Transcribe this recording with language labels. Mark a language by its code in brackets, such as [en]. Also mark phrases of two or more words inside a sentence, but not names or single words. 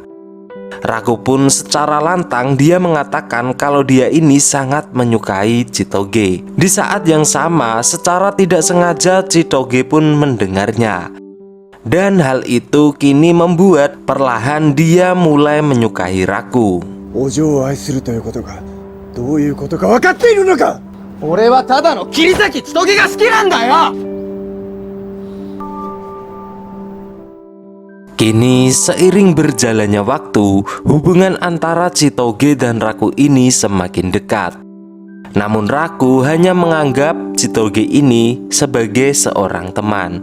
[id] Raku pun secara lantang dia mengatakan kalau dia ini sangat menyukai Chitoge. Di saat yang sama, secara tidak sengaja Chitoge pun mendengarnya. Dan hal itu kini membuat perlahan dia mulai menyukai Raku. [ja] お嬢を愛するということがどういうことか分かっているのか。俺はただの桐崎千棘が好きなんだよ。 [id] Kini seiring berjalannya waktu, hubungan antara Chitoge dan Raku ini semakin dekat. Namun Raku hanya menganggap Chitoge ini sebagai seorang teman.